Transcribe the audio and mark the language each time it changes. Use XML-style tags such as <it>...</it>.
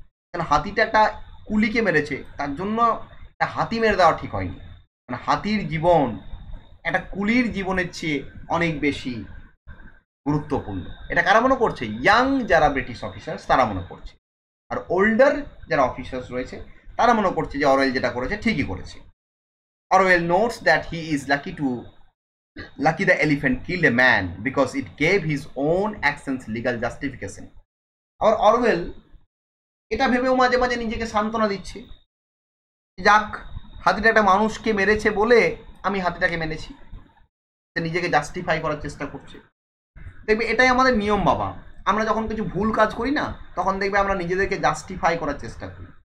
<bn>কারণ হাতিটা একটা কুলিকে মেরেছে, তার জন্য একটা হাতি মেরে দেওয়া ঠিক হয়নি। মানে হাতির জীবন একটা কুলির জীবনের চেয়ে অনেক বেশি গুরুত্বপূর্ণ। এটা কারা মনে করছে? ইয়াং যারা ব্রিটিশ অফিসার্স তারা মনে করছে। আর ওল্ডার যারা অফিসার্স রয়েছে তারা মনে করছে যে অরওয়েল যেটা করেছে ঠিকই করেছে।</bn> <en>Orwell notes that he is lucky the elephant killed a man because it gave his own actions legal justification.</en> <bn>আবার অরওয়েল এটা ভেবেও মাঝে মাঝে নিজেকে সান্ত্বনা দিচ্ছে, যাক, হাতিটা একটা মানুষকে মেরেছে বলে আমি হাতিটাকে মেরেছি, সে নিজেকে জাস্টিফাই করার চেষ্টা করছে। দেখবে এটাই আমাদের নিয়ম বাবা, আমরা যখন কিছু ভুল কাজ করি না, তখন দেখবে আমরা নিজেদেরকে জাস্টিফাই করার চেষ্টা করি।</bn>